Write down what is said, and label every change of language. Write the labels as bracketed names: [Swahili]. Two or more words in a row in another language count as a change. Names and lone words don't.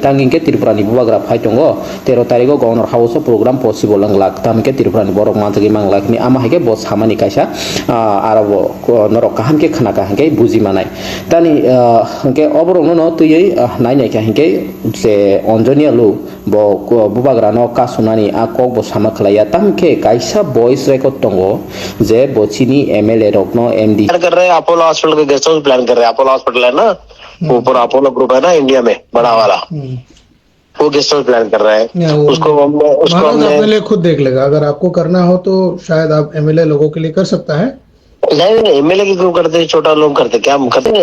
[Kok Borok] tangingke Tripura ni bubagra phai tongo 13 tarigo [English] governor house program possible [Kok Borok] unglak tamke Tripura ni borok mantagi manglak ni ama hike bo samani kaisa arabo norok kahamke khana ka hingke buji manai tani hingke oborong no tui nai ka hingke je Anjonia lu bo bubagra no kasunani akok bo sama khlaya tamke kaisa [English] voice record [Kok Borok] tongo je bochini MLA rok no MD [Hindi] कर रहे हैं अपोलो हॉस्पिटल का [English] guest house [Hindi] प्लान कर रहे हैं। अपोलो हॉस्पिटल है ना ऊपर अपोलो ग्रुप है ना इंडिया में बड़ा वाला, वो [English] guest house [Hindi] प्लान कर रहे हैं। उसको हमने खुद देख लेगा, अगर आपको करना हो तो शायद आप MLA लोगों के लिए कर सकता है। नहीं एमएलए की क्यों करते छोटा लोग करते क्या हम करते?